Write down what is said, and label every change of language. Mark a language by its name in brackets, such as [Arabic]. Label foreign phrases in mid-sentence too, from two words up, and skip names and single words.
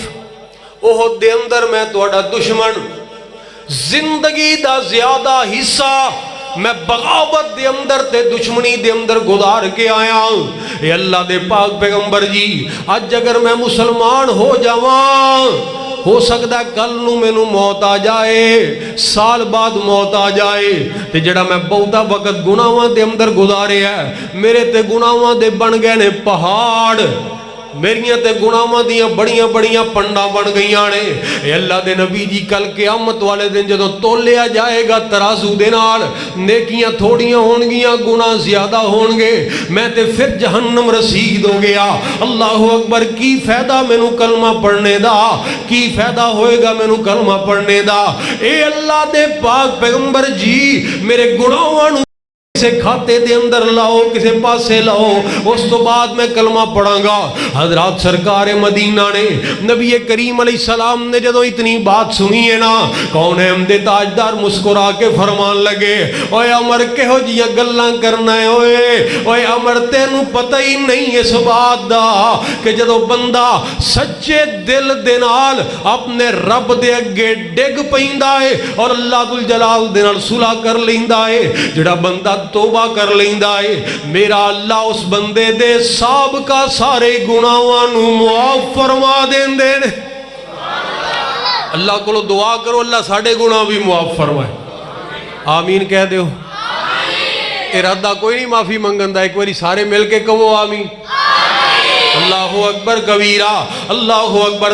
[Punjabi] احد دے اندر میں توڑا دشمن زندگی دا زیادہ حصہ میں بغاوت دے اندر تے دشمنی دے اندر گزار کے آیا اے اللہ دے پاک پیغمبر جی آج اگر میں مسلمان ہو جاواں ہو سکتا ہے کل نو میں نو موت آ جائے سال بعد موت آ جائے تے جڑا میں بہتا وقت گناہاں دے اندر گزارے ہے میرے تے گناہاں دے بن گئے نے پہاڑ میریاں تے گناہاں دیاں بڑیاں بڑیاں پنڈا بن گئیاں نے. اے اللہ دے نبی جی کل قیامت والے دن جدوں تولیا جائے گا ترازو دے نال نیکیاں تھوڑیاں ہون گیاں گناہ زیادہ ہون گے میں تے پھر جہنم رسید ہو گیا. [Arabic] اللہ اکبر. [Punjabi] کی فائدہ مینوں کلمہ پڑھنے دا, کی فائدہ ہوئے گا مینوں کلمہ پڑھنے دا. اے اللہ دے پاک پیغمبر جی میرے گناہاں نوں کسے کھاتے دے اندر لاؤ کسے پاسے لاؤ اس تو بعد میں کلمہ پڑھاں گا. حضرات سرکار مدینہ نے نبی کریم [Arabic] علیہ السلام [Punjabi] نے جدو اتنی بات سنی ہے نا کون احمد تاجدار مسکرا کے فرمان لگے اوے عمر کہو جیاں گلاں کرنا ہے اوے عمر تینوں پتہ ہی نہیں اس بات دا کہ جدو بندہ سچے دل دے نال اپنے رب دے اگے ڈگ پیندا ہے اور اللہ ذوالجلال دے نال صلح کر لیندا ہے جڑا بندہ توبہ کر لیندا ہے میرا اللہ اس بندے دے سابقہ سارے گناہاں نوں معاف فرما دیندے نے. اللہ کو دعا کرو اللہ ساڑے گناہ بھی معاف فرمائے. آمین کہہ دیو. ارادہ کوئی نہیں معافی منگندہ ایک باری سارے مل کے کہو آمین. [Arabic] اللہ اکبر کبیرہ. اللہ اکبر.